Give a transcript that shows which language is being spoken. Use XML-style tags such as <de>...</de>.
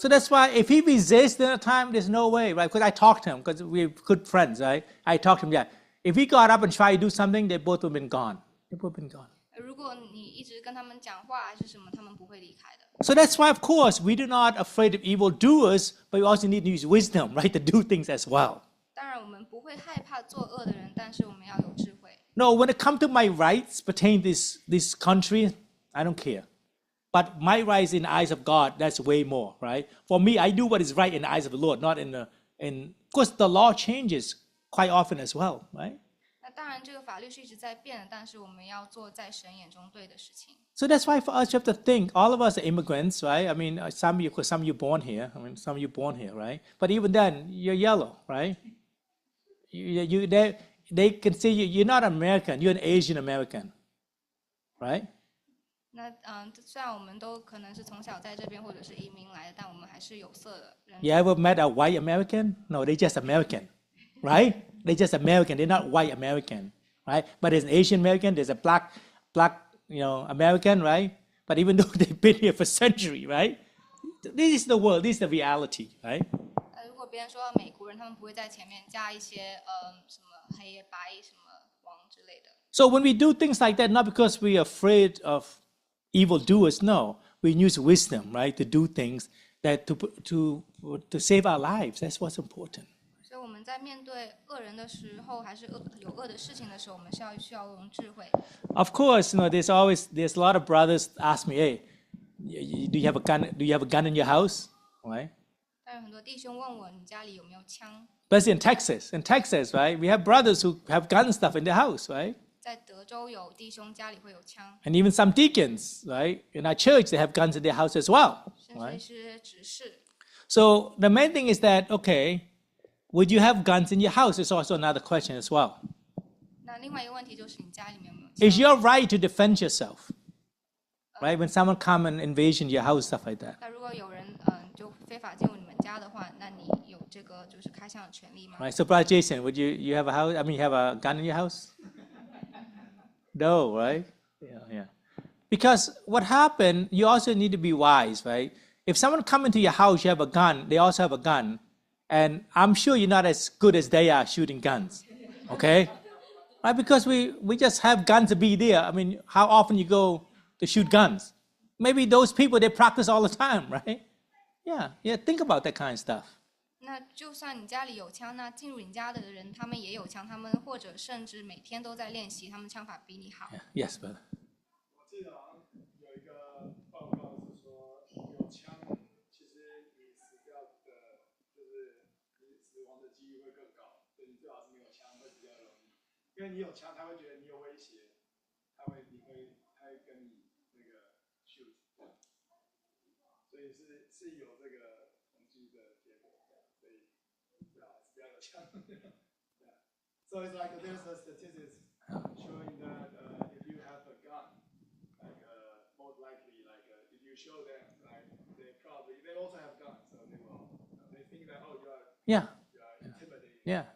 <en>So that's why if he resists in a time, there's no way, right? Because I talked to him, because we're good friends, right? I talked to him, yeah. If he got up and tried to do something, they both would have been gone. They both been gone.</en> <zh>如果你一直跟他们讲话还是什么，他们不会离开的。</zh> <en>So that's why, of course, we do not afraid of evildoers, but we also need to use wisdom, right, to do things as well.</en> <zh>当然，我们不会害怕作恶的人，但是我们要有智慧。</zh> <en>No, when it comes to my rights pertaining to this country, I don't care. But my rights in the eyes of God, that's way more, right? For me, I do what is right in the eyes of the Lord, not in of course, the law changes quite often as well, right?</en> <zh>那当然，这个法律是一直在变的，但是我们要做在神眼中对的事情。</zh> <en>So that's why for us, you have to think, all of us are immigrants, right? I mean, some of you born here, some of you born here, right? But even then, you're yellow, right? They can see you're not American, you're an Asian American, right?</en> <zh>那虽然我们都可能是从小在这边或者是移民来的，但我们还是有色的人。</zh> <en>You ever met a white American? No, they're just American, right? They're just American. They're not white American, right? But there's an Asian American, there's a black, American, right? But even though they've been here for centuries, right? This is the world. This is the reality, right?</en> <zh>如果别人说美国人，他们不会在前面加一些什么黑白什么黄之类的。</zh> <en>So when we do things like that, not because we're afraid of evildoers, no, we use wisdom, right, to do things that to save our lives. That's what's important.</en> <zh>所以我们在面对恶人的时候，还是有恶的事情的时候，我们需要用智慧。</zh> <en>Of course, there's a lot of brothers ask me, hey, do you have a gun? Do you have a gun in your house, right?</en> <zh>但是很多弟兄问我，你家里有没有枪？</zh> <en>But in Texas, right, we have brothers who have gun stuff in their house, right?</en> <zh>在德州有弟兄家里会有枪，</zh> <en>And even some deacons, right, in our church, they have guns in their house as well,</en> <zh>甚至</zh> <en>right?</en> <zh>是执事。</zh> <en>So the main thing is that, okay, would you have guns in your house? Is also another question as well.</en> <zh>那另外一个问题就是你家里面有没有</zh> <en>Is</en> <zh>枪？</zh> <en>your right to defend yourself, right? When someone come and invasion your house, stuff like that,</en> <zh>那如果有人就非法进入你们家的话，那你有这个就是开枪的权利吗？</zh> <en>right? So, Brother Jason, would you have a house? I mean, you have a gun in your house? No, right? Yeah. Because what happened, you also need to be wise, right? If someone come into your house, you have a gun, they also have a gun, and I'm sure you're not as good as they are shooting guns, okay? Right? Because we just have guns to be there. I mean, how often you go to shoot guns? Maybe those people, they practice all the time, right? Yeah, think about that kind of stuff.</en> <zh>那就算你家里有枪，那进入你家的人，他们也有枪，他们或者甚至每天都在练习，他们枪法比你好。</zh> <en>Yes, brother.</en> <zh>我记得好像有一个报告是说，有枪，其实你死掉的，就是你死亡的几率会更高，所以你最好是没有枪会比较容易，因为你有枪，他会觉得你有威胁，他会跟你那个</zh> <en>shoot，</en> <zh>所以是有这个统计的结果，所以最好是不要有枪。</zh> <en>So it's like there's a statistics showing that if you have a gun, like most likely, like if you show them, like they also have guns, so they think that Yeah, you are intimidating, Yeah.</en>